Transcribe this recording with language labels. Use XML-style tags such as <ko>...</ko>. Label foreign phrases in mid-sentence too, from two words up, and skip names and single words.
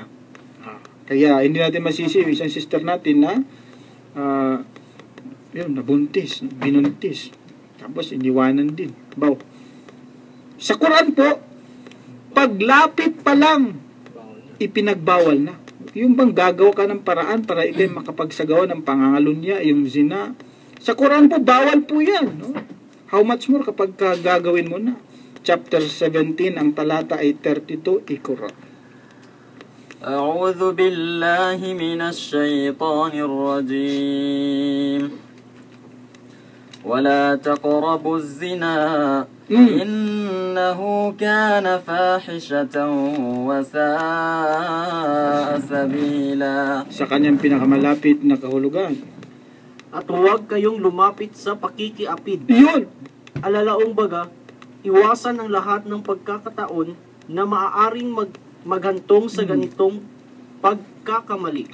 <tl>Kaya hindi natin masisi isang sister natin na nabuntis, binuntis, tapos iniwanan din. Sa Quran po, paglapit pa lang, ipinagbawal na. Yung bang gagawa ka ng paraan para ikay makapagsagawa ng pangangalunya, yung zina. Sa Quran po, bawal po yan. No?</tl> <en>How much more</en> <tl>kapag gagawin mo na? Chapter 17, ang talata ay 32, ikura.</tl> <ar>أعوذ بالله من الشيطان الرجيم ولا تقربوا الزنا إنه كان فاحشة وساء سبيلا.</ar> <tl>Sa kanyang pinakamalapit na kahulugan. At huwag kayong lumapit sa pakikiapid. Yun! Alalaong baga, iwasan ang lahat ng pagkakataon na maaaring maghantong sa ganitong pagkakamali.</tl>